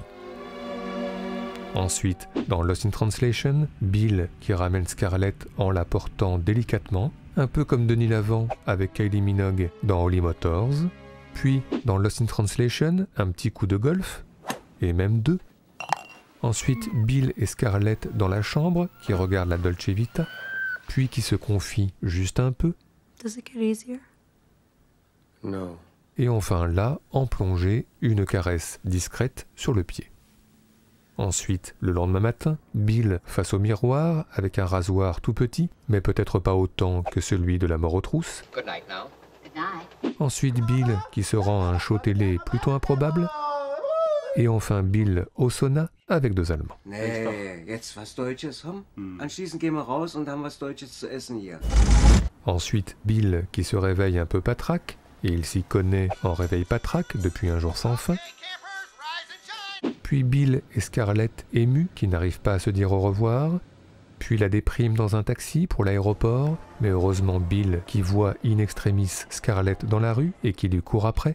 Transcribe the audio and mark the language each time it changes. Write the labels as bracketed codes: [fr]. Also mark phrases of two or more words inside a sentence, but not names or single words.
[fr] Ensuite, dans Lost in Translation, Bill qui ramène Scarlett en la portant délicatement, un peu comme Denis Lavant avec Kylie Minogue dans Holy Motors. Puis, dans Lost in Translation, un petit coup de golf, et même deux. Ensuite, Bill et Scarlett dans la chambre qui regardent la Dolce Vita, puis qui se confient juste un peu. [en] Does it get easier? No. [fr] Et enfin là, en plongée, une caresse discrète sur le pied. Ensuite, le lendemain matin, Bill face au miroir avec un rasoir tout petit, mais peut-être pas autant que celui de la mort aux trousses. [en] Good night now. Good night. [fr] Ensuite, Bill qui se rend à un show télé plutôt improbable. Et enfin, Bill au sauna avec deux Allemands. [de] Nee, jetzt was Deutsches, hm? Anschließend gehen wir raus und haben was Deutsches zu essen hier. [fr] Ensuite, Bill qui se réveille un peu patraque, et il s'y connaît en réveil patraque depuis un jour sans fin. Puis Bill et Scarlett émus qui n'arrivent pas à se dire au revoir. Puis la déprime dans un taxi pour l'aéroport, mais heureusement Bill qui voit in extremis Scarlett dans la rue et qui lui court après.